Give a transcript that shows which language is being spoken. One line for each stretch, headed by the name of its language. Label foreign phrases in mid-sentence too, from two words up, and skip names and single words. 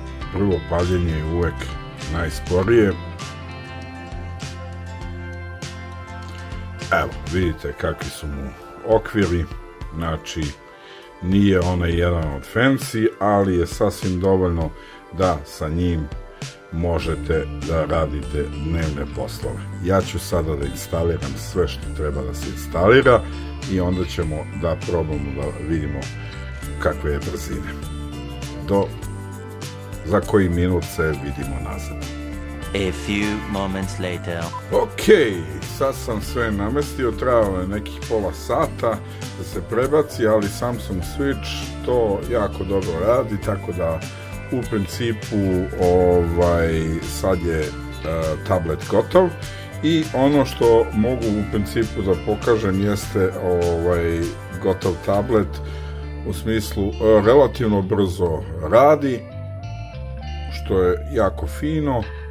Serbian: prvo paljenje je uvek najsporije. Evo, vidite kakvi su mu okviri, znači nije onaj jedan od fancy, ali je sasvim dovoljno da sa njim možete da radite dnevne poslove. Ja ću sada da instaliram sve što treba da se instalira i onda ćemo da probamo da vidimo kakve je brzine. Za koji minut se vidimo nazad.
English: A few moments later.
Serbian: Ok, sad sam sve namestio, trebalo je nekih pola sata da se prebaci, ali Samsung Switch to jako dobro radi, tako da u principu sad je tablet gotov i ono što mogu u principu da pokažem jeste gotov tablet, u smislu relativno brzo radi, što je jako fino,